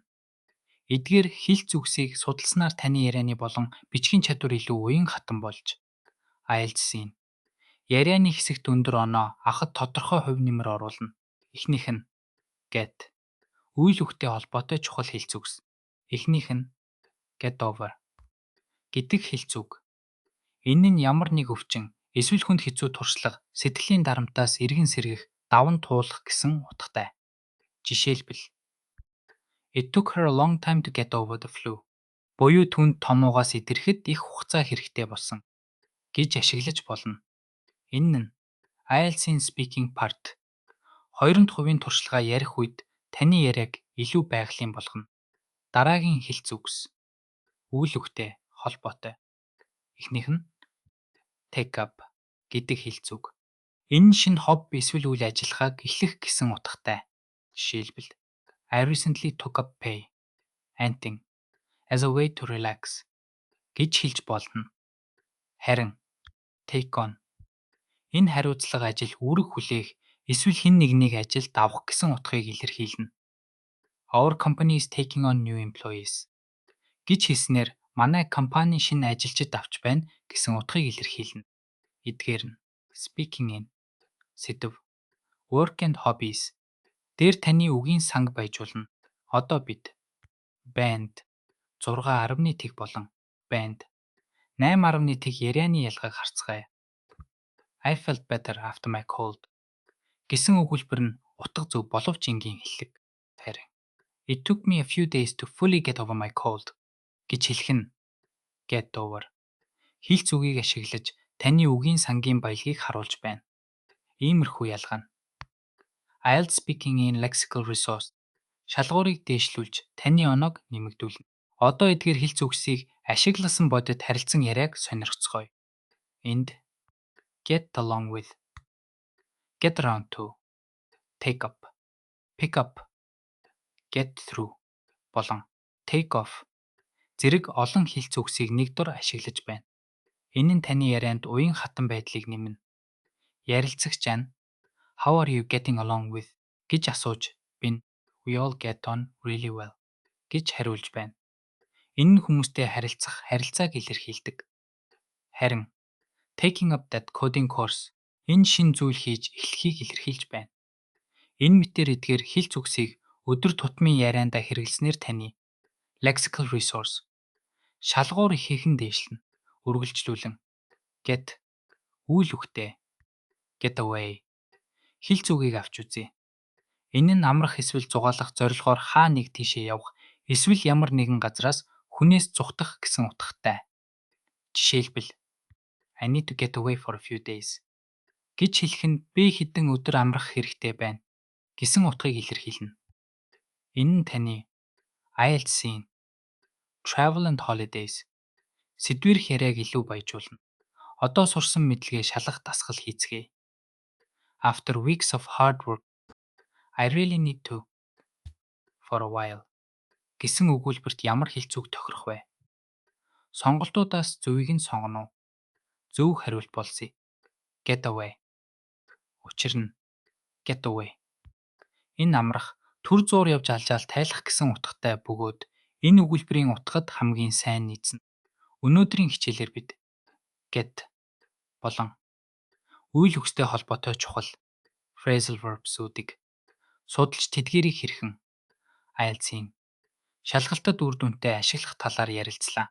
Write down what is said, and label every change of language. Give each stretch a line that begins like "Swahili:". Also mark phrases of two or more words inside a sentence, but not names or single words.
Mongolian: Эдгээр хэлц үгсийг судалснаар таны ярианы болон бичгийн чадвар илүү уян хатан болж IELTS-ийн ярианы хэсэгт өндөр оноо авахд тодорхой хувь нэмэр оруулна. Эхнийх нь get үйл үгтэй холбоотой чухал хэлц үгс. Эхнийх нь
English: get over
Mongolian: гэдэг хэлц үг. Энэ нь ямар нэг өвчин эсвэл хүнд хэцүү туршлага, сэтгэлийн дарамтаас эргэн сэргэх, даван туулах гэсэн утгатай.
English: Жишээлбэл It took her a long time to get over the flu.
Mongolian: Буюу түнд томуугаас идэрэхэд их хугацаа хэрэгтэй болсон гэж ашиглаж болно. Энэ нь IELTS-ийн
English: speaking part
Mongolian: 2% туршлагаа ярих үед таны яриаг илүү байгалийн болгоно. Дараагийн хэлц үгс үйл үгтэй холбоотой. Эхнийх нь
English: take up
Mongolian: гэдэг хэлц үг. Энэ нь шинэ хобби эсвэл үйл ажиллагааг эхлэх гэсэн утгатай.
English: Жишээлбэл I recently took up painting as a way to relax
Mongolian: гэж хэлж болно. Харин
English: take on
Mongolian: энэ хариуцлага ажил үүрэг хүлээх эсвэл хэн нэгнийг ажилд авах гэсэн утгыг илэрхийлнэ.
English: Our company is taking on new employees
Mongolian: гэж хэлснээр манай компани шинэ ажилчид авч байна гэсэн утгыг илэрхийлнэ. Эдгээр нь speaking-ийн сэдэв,
English: work and hobbies
Mongolian: дээр таны үгийн санг баяжуулна. Одоо бид band 6.1 болон band 8.1 ярианы ялгааг харцгаая.
English: I felt better after my cold
Mongolian: гэсэн өгүүлбэр нь утга зөв боловч энгийн хэллэг. Харин
English: It took me a few days to fully get over my cold
Mongolian: гэж хэлэх нь
English: get over
Mongolian: хэлц үгийг ашиглаж таны үгийн сангийн баялагийг харуулж байна. Иймэрхүү ялгаа нь IELTS speaking-ийн
English: lexical resource
Mongolian: шалгуурыг дээшлүүлж таны оноог нэмэгдүүлнэ. Одоо эдгээр хэлц үгсийг ашигласан бодит харилцан яриаг сонирхцгоё. Энд
English: get along with, get around to, take up, pick up, get through
Mongolian: болон
English: take off
Mongolian: зэрэг олон хэлц үгсийг нэг дор ашиглаж байна. Энэ нь таны ярианд уян хатан байдлыг нэмнэ. Ярилцагч нь
English: How are you getting along with
Mongolian: гэж асууж би
English: We all get on really well
Mongolian: гэж хариулж байна. Энэ нь хүмүүстэй харилцах харилцааг илэрхийлдэг. Харин
English: taking up that coding course
Mongolian: энэ шин зүйл хийж эхлэхийг илэрхийлж байна. Энэ мэтээр эдгээр хэлц үгсийг өдөр тутмын яриандаа хэрэглэснээр таны
English: lexical resource
Mongolian: шалгуур ихээхэн дээшлэнэ. Үргэлжлүүлэн get үйл үгтэй
English: get away
Mongolian: хэлц үгийг авч үзье. Энэ нь амрах эсвэл зугаалах зорилгоор хаа нэг тийшээ явах эсвэл ямар нэгэн газраас хүнээс зугтах гэсэн утгатай. Жишээлбэл
English: I need to get away for a few days
Mongolian: гэж хэлэх нь би хэдэн өдөр амрах хэрэгтэй байна гэсэн утгыг илэрхийлнэ. Энэ нь таны IELTS-ийн
English: travel and holidays
Mongolian: сэдвэрх яриаг илүү баяжуулна. Одоо сурсан мэдлэгээ шалгах дасгал хийцгээе.
English: After weeks of hard work, I really need to for a while
Mongolian: гэсэн өгүүлбэрт ямар хэлц үг тохирох вэ? Сонголтуудаас зөвийг нь сонгоно уу? Зөв хариулт болсё.
English: Get away.
Mongolian: Учир нь
English: get away.
Mongolian: Энэ амрах, түр зуур явж алжаал тайлах гэсэн утгатай бөгөөд энэ өгүүлбэрийн утгад хамгийн сайн нийцнэ. Өнөөдрийн хичээлээр бид get болон үйл үгстэй холбоотой чухал
English: phrasal verbs-
Mongolian: үүдийг судалж тэдгээрийг хэрхэн IELTS-ийн шалгалтад үр дүнтэй ашиглах талаар ярилцлаа.